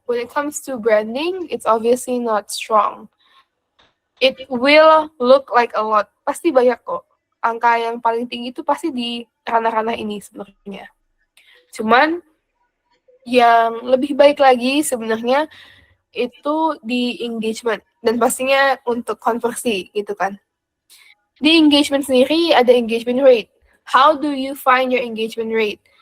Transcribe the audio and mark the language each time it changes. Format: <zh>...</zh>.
<en>When it comes to branding, it's obviously not strong. It will look like a lot.</en> <id>Pasti banyak kok. angka yang paling tinggi itu pasti di ranah-ranah ini sebenarnya. Cuman yang lebih baik lagi sebenarnya itu di engagement dan pastinya untuk konversi gitu kan. Di engagement sendiri ada engagement rate.</id> <en>How do you find your engagement rate?</en>